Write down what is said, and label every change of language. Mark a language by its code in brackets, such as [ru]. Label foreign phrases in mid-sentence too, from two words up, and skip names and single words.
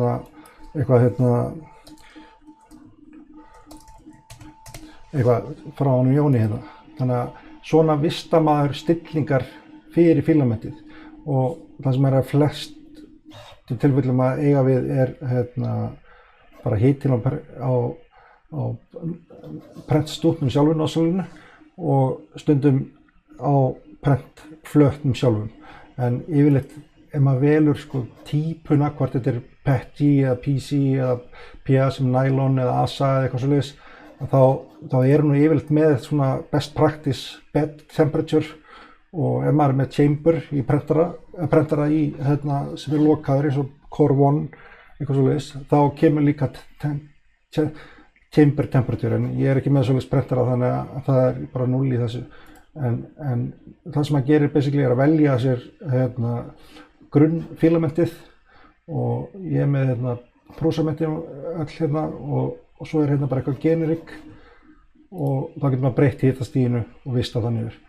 [is] eitthvað frá honum Jóni Þannig að svona vista maður stillingar fyrir filamentið og það sem að flest tilfellum að eiga við er bara hitinn á prentstútnum sjálfum nozzlinu og stundum á prentflötnum sjálfum. En yfirleitt ef maður velur típuna, hvort þetta er PETG eða PC eða PA sem nylon eða ASA eða eitthvað svoleiðis, þá er nú yfirleitt með svona [en] best practice bed temperature [is] og ef maður er með chamber í prentara í sem er lokaður eins og Core 1 eitthvað svoleiðis, þá kemur líka [en] chamber temperature [is] en ég er ekki með svoleiðis prentara þannig að það er bara 0 í þessu en það sem maður gerir basically er að velja sér grunnfilamentið og ég er með prósamentin öll hérna og svo hérna bara eitthvað generik og þá getur maður breytt hitastiginu og vistað það niður.